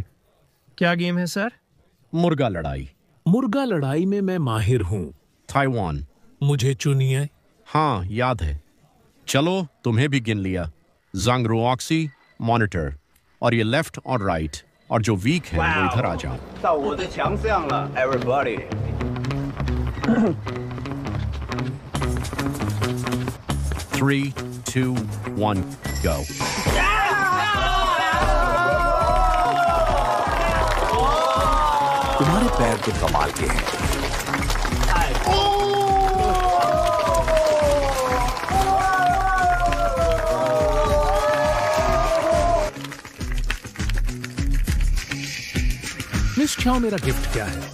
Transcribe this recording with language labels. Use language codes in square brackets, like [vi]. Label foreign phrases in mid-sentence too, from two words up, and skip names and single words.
[hi] क्या गेम है सर? मुर्गा लड़ाई। मुर्गा लड़ाई में मैं माहिर हूँ। ताइवान। मुझे चुनिए। हाँ, याद है। चलो, तुम्हें भी गिन लिया। जंग रुओक्सी, मॉनिटर, और ये लेफ्ट और राइट, और जो वीक है वो इधर आ जाओ। [zh] 到我的强项了 everybody。 [en] 3, 2, 1, go。 [hi] तुम्हारे पैर तो कमाल के हैं। मिस चाओ, मेरा गिफ्ट क्या है?